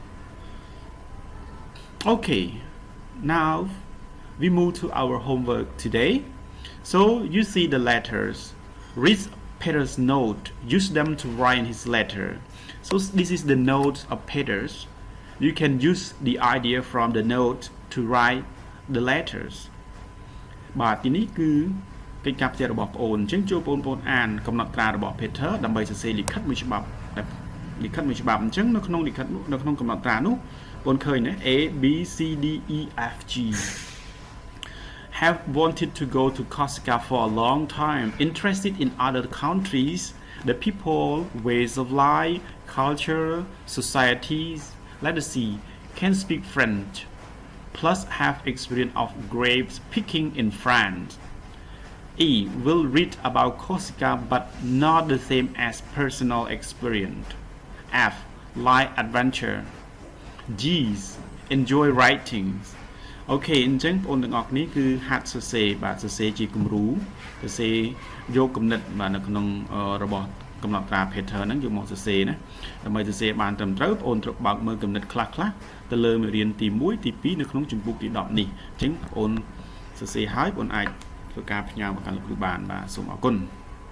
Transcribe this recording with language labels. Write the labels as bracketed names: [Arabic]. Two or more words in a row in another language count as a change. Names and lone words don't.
[English] Okay, now we move to our homework today. So you see the letters. Read Peter's note. Use them to write his letter. So this is the note of Peter's. You can use the idea from the note to write the letters. [Khmer] បាទទីនេះគឺកិច្ចការផ្ទះរបស់បងប្អូនអញ្ចឹងចូលបងប្អូនអានកំណត់ត្រារបស់ Peter ដើម្បីសរសេ រលិខិតមួយច្បាប់អញ្ចឹងនៅក្នុងលិខិតនោះនៅក្នុងកំណត់ត្រានោះបងឃើញណា [English] A B C D E F G have wanted to go to Corsica for a long time, interested in other countries, the people, ways of life, culture, societies, let us see, can speak French, plus have experience of grapes picking in France. E. Will read about Corsica but not the same as personal experience. F. Like adventure. G. Enjoy writing. [Khmer] អូខេអញ្ចឹងបងប្អូនទាំងអស់គ្នាគឺហាត់សរសេរបាទសរសេរជាគំរូសរសេរយកគំនិតបាទនៅក្នុងរបស់កំណត់ត្រា Peter ហ្នឹងយកមកសរសេរណាដើម្បីសរសេរបានត្រឹមត្រូវបងប្អូនត្រូវបើកមើលគំនិតខ្លះៗទៅលើមេរៀនទី1ទី2នៅក្នុងជំពូកទី10នេះអញ្ចឹងបងប្អូនសរសេរហើយបងប្អូនអាចធ្វើការផ្ញើមកកាន់លោកគ្រូបានបាទសូមអរគុណ